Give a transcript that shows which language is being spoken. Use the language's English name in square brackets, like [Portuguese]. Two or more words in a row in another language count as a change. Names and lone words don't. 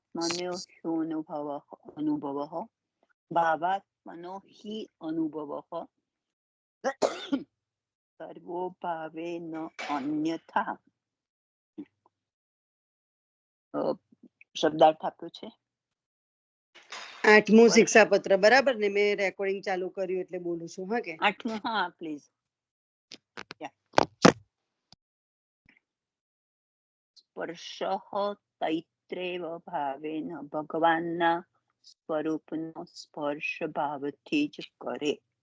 [Sanskrit] ભાવાત્મનો ह्यनुभवः भावात्मनो हि अनुभवः सर्वो भावे न अन्यथा. [Gujarati] શબ્દાર્થ આપ્યો છે 8મું શિક્ષાપત્ર, બરાબર ને? મેં રેકોર્ડિંગ ચાલુ કર્યું એટલે બોલું છું. હા કે 8મું? હા પ્લીઝ. [Sanskrit] स्पर्शः तैत्रेव भावेन, [Gujarati] ભગવાનના સ્વરૂપનો સ્પર્શ ભાવથી જ કરે.